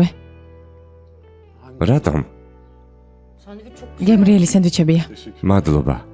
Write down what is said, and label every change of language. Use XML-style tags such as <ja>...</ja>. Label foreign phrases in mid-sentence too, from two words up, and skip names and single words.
<ka>რატომ?</ka> <tr>Sandviç çok güzel.</tr> <ka>გემრიელი სენდვიჩებია. მადლობა.</ka>